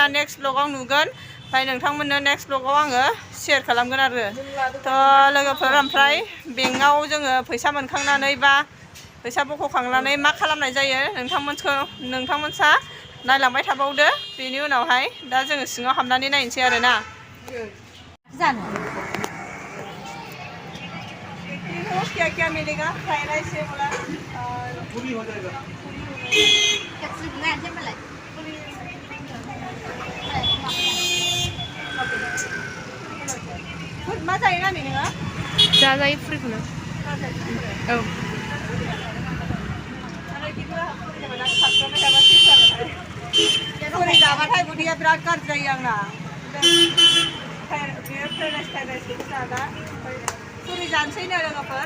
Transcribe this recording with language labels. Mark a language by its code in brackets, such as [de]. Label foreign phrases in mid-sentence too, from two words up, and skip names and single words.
[brx] नेक्स्ट ब्लगाव नुगोन ओमफ्राय नोंथांमोननो नेक्स्ट ब्लगाव आङो शेयार खालामगोन आरो थ' लोगोफोर ओमफ्राय बेंकआव जोङो फैसा मोनखांनानै बा फैसा बख'खांनानै मा खालामनाय जायो नोंथांमोनहा नायलांबाय थाबावदो बेनि उनावहाय दा जोङो सिङाव हाबनानै नायनोसै आरो ना [hi] क्या मिलेगा फ्राइड राइस से बोला पूरी हो जाएगा [brx] मा जायो नानि नोङो जाजायो फुरिखौनो औ फुरि जाबाथाय उदैया बिराद गाज्रि जायो आंना फुरि जानोसै नो लोगोफोर